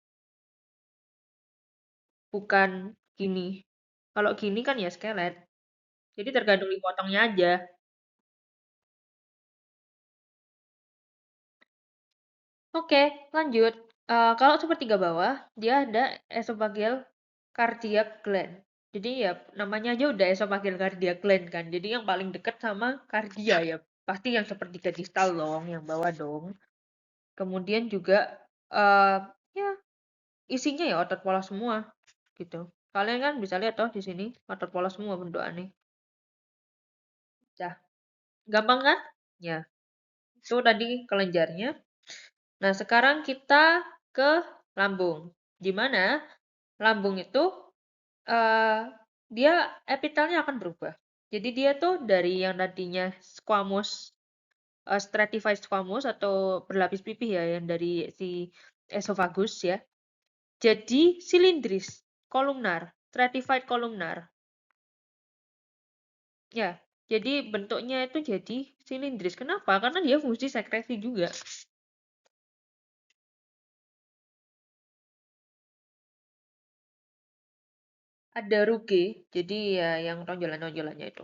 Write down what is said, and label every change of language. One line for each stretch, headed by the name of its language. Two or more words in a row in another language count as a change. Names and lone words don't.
Indonesian: Bukan gini. Kalau gini kan ya skelet. Jadi tergantung dipotongnya aja. Oke, lanjut. Kalau sepertiga bawah, dia ada
English: esophageal cardiac gland.
Indonesian: Jadi ya namanya aja udah
English: esophageal cardiac gland
Indonesian: kan. Jadi yang paling dekat sama kardia ya. Pasti yang sepertiga distal dong, yang bawah dong. Kemudian juga eh ya isinya ya otot polos semua gitu. Kalian kan bisa lihat toh di sini otot polos semua bentukannya. Dah, gampang kan? Ya, itu tadi kelenjarnya. Nah, sekarang kita ke lambung. Di mana lambung itu eh dia epitelnya akan berubah. Jadi dia tuh dari yang tadinya
English: squamous, stratified squamous
Indonesian: atau berlapis pipih ya, yang dari si esophagus ya, jadi silindris, kolumnar, stratified kolumnar. Ya, jadi bentuknya itu jadi silindris. Kenapa? Karena dia fungsi sekresi juga. Ada ruge, jadi ya yang tonjolan-tonjolannya itu.